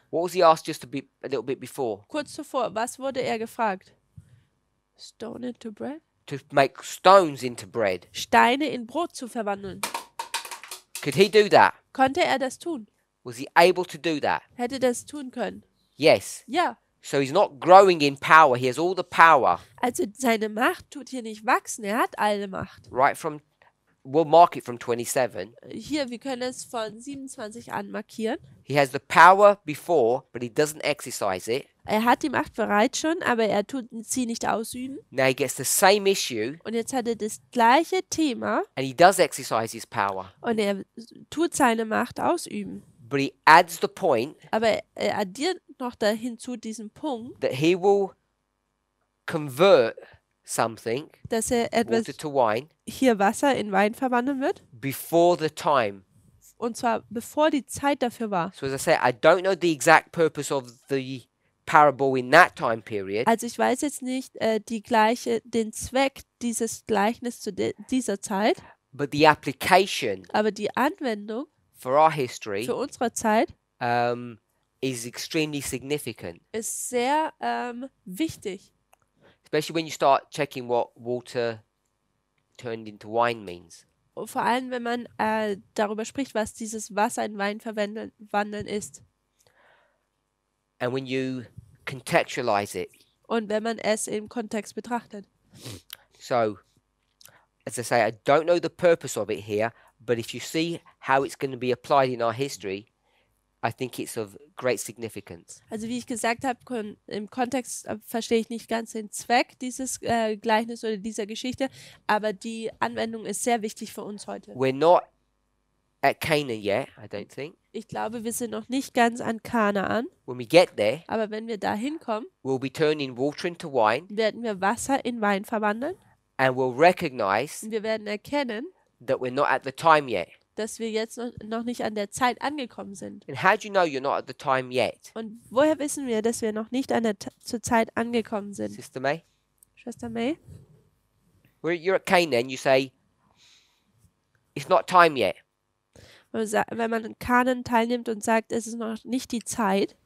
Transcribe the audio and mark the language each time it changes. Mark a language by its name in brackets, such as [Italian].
[English] What was he asked just a little bit before? [German] kurz zuvor, was wurde er gefragt? [English] Stone into bread? To make stones into bread. [German] Steine in Brot zu verwandeln. [English] Could he do that? [German] Konnte er das tun? [English] Was he able to do that? [German] Hätte das tun können? [English] Yes. [German] Ja. [English] So he's not growing in power. He has all the power. [German] Also seine Macht tut hier nicht wachsen, er hat alle Macht. [English] Right from, we'll mark it from 27. [German] Hier, wir können es von 27 an markieren. [English] He has the power before, but he doesn't exercise it. [German] Er hat die Macht bereits schon, aber er tut sie nicht ausüben. [English] Now he gets the same issue, [German] Und jetzt hat er das gleiche Thema [English] and he does exercise his power. [German] und er tut seine Macht ausüben. [English] But he adds the point [German] Aber er addiert noch dahin zu diesem Punkt, [English] that he will convert something, [German] dass er etwas [English] water to wine, [German] hier Wasser in Wein verwandeln wird. [English] before the time. [German] Und zwar bevor die Zeit dafür war. [English] So as I say, I don't know the exact purpose of the parable in that time period, [German] Also ich weiß jetzt nicht den Zweck dieses Gleichnis zu dieser Zeit, [English] but the application [German] aber die Anwendung [English] for our history [German] für unsere Zeit [English] is extremely significant, [German] ist sehr wichtig. [English] especially when you start checking what water turned into wine means. [German] Und vor allem, wenn man darüber spricht, was dieses Wasser in Wein verwandeln ist. [English] And when you contextualize it. [German] Und wenn man es im Kontext betrachtet. [English] So, as I say, I don't know the purpose of it here, but if you see how it's going to be applied in our history, I think it's of great significance. [German] Also wie ich gesagt habe, im Kontext verstehe ich nicht ganz den Zweck dieses Gleichnis oder dieser Geschichte, aber die Anwendung ist sehr wichtig für uns heute. [English] We're not at Cana yet, I don't think. [German] Ich glaube, wir sind noch nicht ganz an Kana an, [English] When we get there, [German] aber wenn wir da hinkommen, [English] we'll be turning water into wine, [German] werden wir Wasser in Wein verwandeln [English] and we'll recognize [German] und wir werden erkennen, [English] that we're not at the time yet. [German] dass wir jetzt noch nicht an der Zeit angekommen sind. [English] And how do you know you're not at the time yet? [German] Und woher wissen wir, dass wir noch nicht zur Zeit angekommen sind? [English] Sister May? [German] Schwester May? [English] You're at Cana and you say, it's not time yet. [German] Wenn man an Kanen teilnimmt und sagt, es ist noch nicht die Zeit.